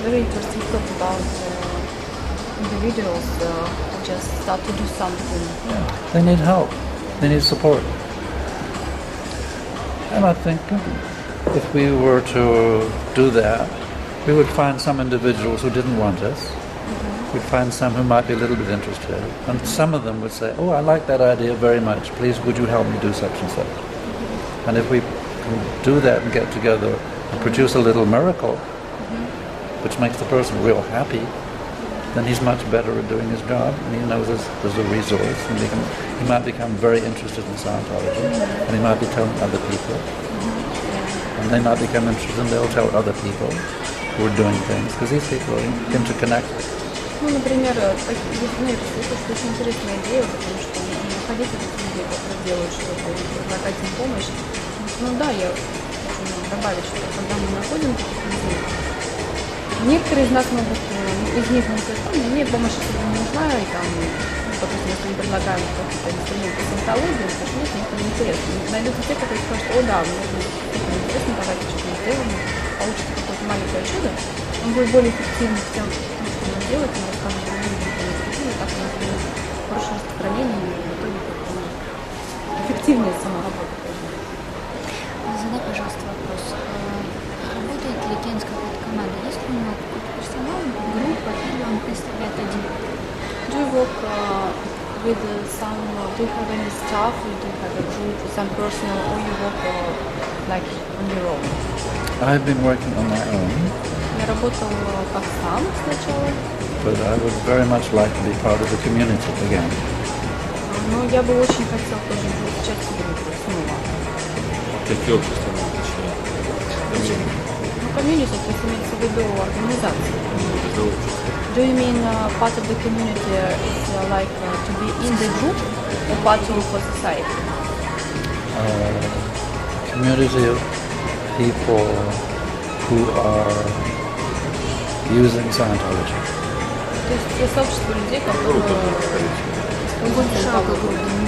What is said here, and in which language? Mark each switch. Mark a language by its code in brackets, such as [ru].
[en] Very interesting talk about individuals who just start to do something. They need help. They need support. And I think if we were to do that, we would find some individuals who didn't want us. We'd find some who might be a little bit interested. And some of them would say, oh, I like that idea very much. Please, would you help me do such and such? And if we can do that and get together and produce a little miracle, which makes the person real happy, then he's much better at doing his job, and he knows there's a resource, and he might become very interested in Scientology, and he might be telling other people, and they might become interested, and they'll tell other people who are doing things, because these people are interconnected. [ru] Ну, например, это очень интересная идея, потому что находить этих людей, которые делают что-то, и предлагать им помощь. Ну да, я хочу добавить, что когда мы находим таких людей, некоторые из нас могут, из них могут сказать, мне помощь особо не нужна, и там, допустим, если мы предлагаем какие-то инструменты саентологии, то нет, мне это не интересно. Найдутся те, которые скажут, о да, мне это интересно, давайте что-то сделаем, получится какое-то маленькое чудо, он будет более эффективным в тем, что мы делаем, мы расскажем другим людям эффективно, так у нас будет хорошее распространение, и в итоге эффективнее сама работа. Задай, пожалуйста, вопрос. Работает ли Кен с какой-то командой? Есть ли у него какой-то персонал, группа, или он представляет один? [en] Do you work with some, do you have any staff, or do you have a group, some personnel, or you work like on your own? I've been working on my own. [ru] Я работал как сам сначала. [en] But I would very much like to be part of the community again. [ru] Но я бы очень хотел тоже быть частью группы снова. Какие общества мы отличаем? Ну, community, то есть имеется в виду организация. [en] Do you mean part of the community is like to be in the group or part of the society? Community of people who are using Scientology. [ru] То есть сообщество людей, которые используют Саентологию.